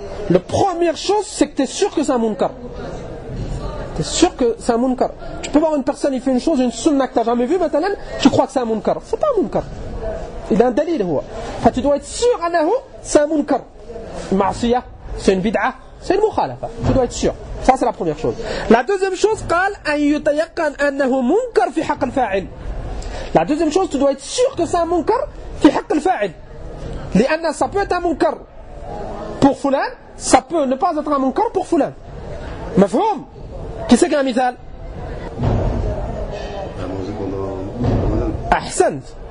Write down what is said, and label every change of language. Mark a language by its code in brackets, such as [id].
[fr] La première chose, c'est que tu es sûr que c'est un munkar. Tu es sûr que c'est un munkar. Tu peux voir une personne, il fait une chose, une sunnah que tu n'as jamais vue maintenant, tu crois que c'est un munkar. C'est pas un munkar. Il a un dalil. Tu dois être sûr, c'est un munkar. Ma'asiyah, c'est une bid'ah, C'est une mukhalafa. Tu dois être sûr. Ça, c'est la première chose. La deuxième chose, [ar] قال أن يتيقن أنه منكر في حق الفاعل. [fr] La deuxième chose, tu dois être sûr que c'est un munkar [ar] في حق الفاعل. لأن [fr] ça peut être un munkar pour Fulan, ça peut ne pas être un munkar pour Fulan. [ar] مفهوم؟ [fr] Qui c'est qui a un مثال؟ [ar] أحسنت.